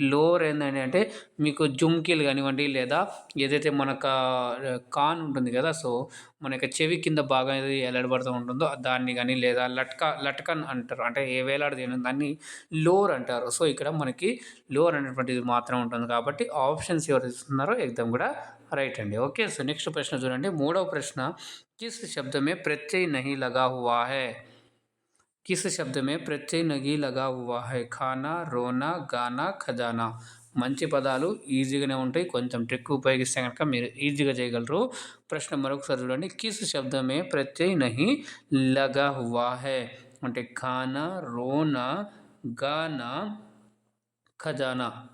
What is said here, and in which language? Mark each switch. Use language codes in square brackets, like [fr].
[te] Lower ఏందండి అంటే మీకు జుమ్కీలు కానివ్వండి లేదా ఏదైతే మనకు కాన్ ఉంటుంది కదా! సో, మన యొక్క చెవి కింద భాగం ఏది ఎలాడబడుతూ ఉంటుందో దాన్ని గాని లేదా లట్కన్ అంటారు. అంటే ఏ వేలాడదీయడం దాన్ని లోర్ అంటారు. సో, ఇక్కడ మనకి లోర్ అనేటువంటిది మాత్రం ఉంటుంది కాబట్టి ఆప్షన్స్ ఎవరు ఇస్తున్నారో ఎగ్జామ్ కూడా రైట్ అండి. ఓకే. సో, నెక్స్ట్ ప్రశ్న చూడండి. మూడవ ప్రశ్న [hi] किस शब्द में प्रत्यय नहीं लगा हुआ है? किस शब्द में प्रत्यय नहीं लगा हुआ है? खाना, रोना, गाना, ఖజానా. [te] మంచి పదాలు ఈజీగానే ఉంటాయి. కొంచెం ట్రిక్ ఉపయోగిస్తే గనక మీరు ఈజీగా చేయగలరు. ప్రశ్న మరొకసారి చూడండి. [hi] కిస్ శబ్ద మే ప్రత్యయ నహీ లగా హువా హై? [te] అంటే ఖానా, రోనా, గానా, ఖజానా.